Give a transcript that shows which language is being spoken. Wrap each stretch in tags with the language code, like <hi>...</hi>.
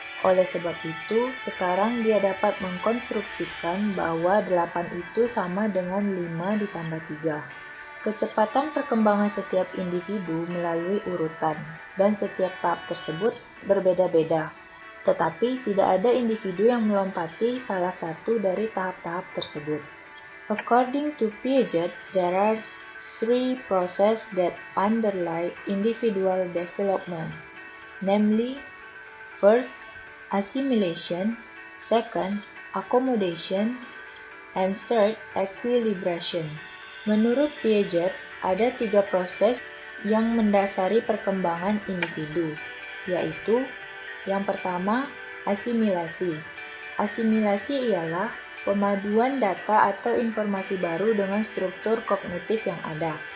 <id>Oleh sebab itu, sekarang dia dapat mengkonstruksikan bahwa 8 itu sama dengan 5 ditambah 3. Kecepatan perkembangan setiap individu melalui urutan, dan setiap tahap tersebut berbeda-beda. Tetapi tidak ada individu yang melompati salah satu dari tahap-tahap tersebut.</id> <en>According to Piaget, there are 3 processes that underlie individual development, namely, first, assimilation, second, accommodation, and third, equilibration.</en> <id>Menurut Piaget, ada 3 proses yang mendasari perkembangan individu, yaitu yang pertama, asimilasi. Asimilasi ialah pemaduan data atau informasi baru dengan struktur kognitif yang ada.</id>